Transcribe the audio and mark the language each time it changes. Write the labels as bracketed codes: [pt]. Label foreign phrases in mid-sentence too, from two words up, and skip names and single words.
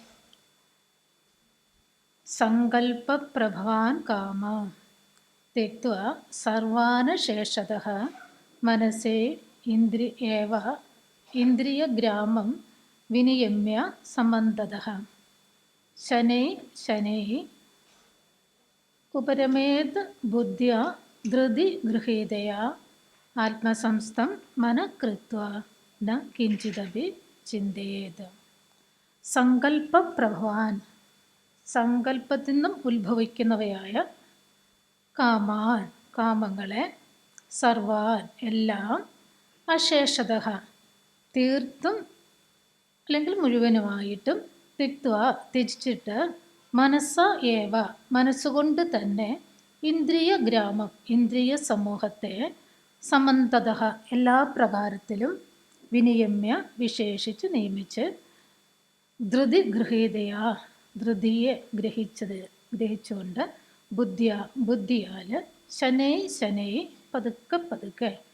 [sa] सङ्कल्पप्रभवान् काम त्यक्त्वा सर्वानशेषतः मनसे इन्द्रियग्रामं विनियम्य समन्ततः शनैः उपरमेत् बुद्ध्या धृतिगृहीतया आत्मसंस्थं मनः कृत्वा न किञ्चिदपि चिन्तयेत्. [ml] സങ്കൽപ്പപ്രഭവാൻ, സങ്കല്പത്തിൽ നിന്നും ഉത്ഭവിക്കുന്നവയായ കാമാൻ, കാമങ്ങളെ, സർവാൻ, എല്ലാം, അശേഷത, തീർത്തും അല്ലെങ്കിൽ മുഴുവനുമായിട്ടും, ത്യജിച്ചിട്ട്, [sa] मनस एव, [ml] മനസ്സുകൊണ്ട് തന്നെ, ഇന്ദ്രിയഗ്രാമം, ഇന്ദ്രിയ സമൂഹത്തെ, സമന്തത, എല്ലാ പ്രകാരത്തിലും, വിനിയമ്യ, വിശേഷിച്ച് നിയമിച്ച്, ധൃതിഗൃഹീതയാ, ധൃതിയെ ഗ്രഹിച്ചുകൊണ്ട്, ബുദ്ധിയാൽ, ശനൈ പതുക്കെ